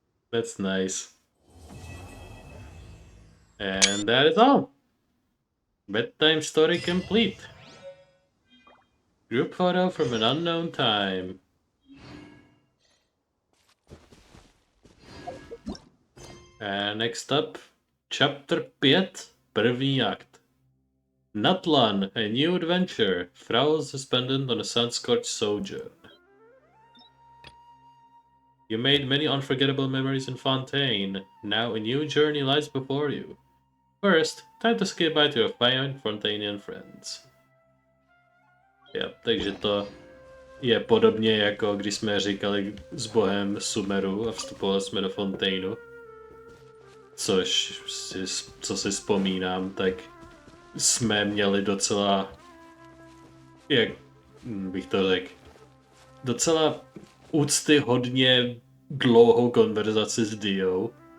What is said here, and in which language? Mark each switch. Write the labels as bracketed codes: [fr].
[en] That's nice. And that is all. Bedtime story complete. Group photo from an unknown time. And next up, Chapter 5, [cs] první akt. [en] Natlan, a new adventure. Frau suspended on a sun-scorched sojourn. You made many unforgettable memories in Fontaine. Now a new journey lies before you. First, time to say goodbye to your fine Fontainian friends. [cs] Yep, takže to je podobně jako když jsme říkali s bohem Sumeru a vstupovali jsme do Fontaineu. Což co si vzpomínám, tak jsme měli docela, jak bych to řekl, docela úctyhodně dlouhou konverzaci s Diou.